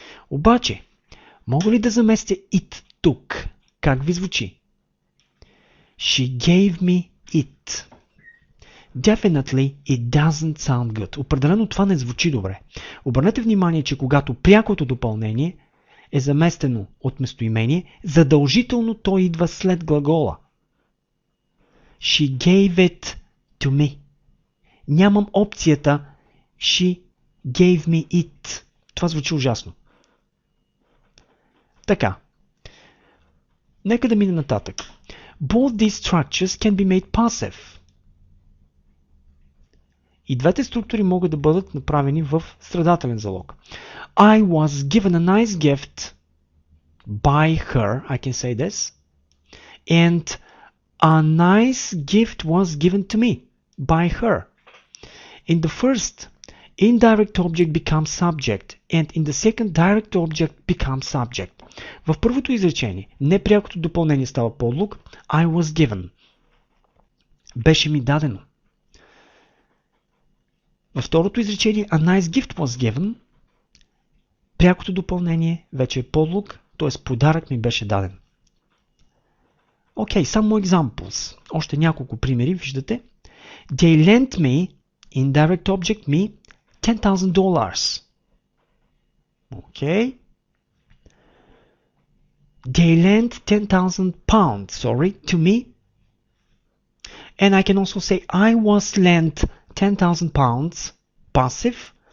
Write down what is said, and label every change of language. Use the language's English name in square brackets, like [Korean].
[Bulgarian] Обаче, мога ли да заместя it тук? Как ви звучи? [English] She gave me it. Definitely it doesn't sound good. [Bulgarian] Определено това не звучи добре. Обърнете внимание, че когато прякото допълнение е заместено от местоимение, задължително то идва след глагола. [English] She gave it to me. [Bulgarian] Нямам опцията [English] she gave me it. [Bulgarian] Това звучи ужасно. Така. Нека да мине нататък. [English] Both these structures can be made passive. [Bulgarian] И двете структури могат да бъдат направени в страдателен залог. [English] I was given a nice gift by her, I can say this, and a nice gift was given to me by her. In the first, indirect object becomes subject, and in the second, direct object becomes subject. [Bulgarian] В първото изречение, непрякото допълнение става подлог, [English] I was given. [Bulgarian] Беше ми дадено. Във второто изречение, [English] a nice gift was given, [Bulgarian] прякото допълнение вече е подлог, т.е. подарък ми беше даден. [English] Okay, some more examples. [Bulgarian] Още няколко примери, виждате. [English] They lent me, indirect object me, $10,000. Okay. They lent 10,000 pounds, to me. And I can also say I was lent 10,000 pounds, passive.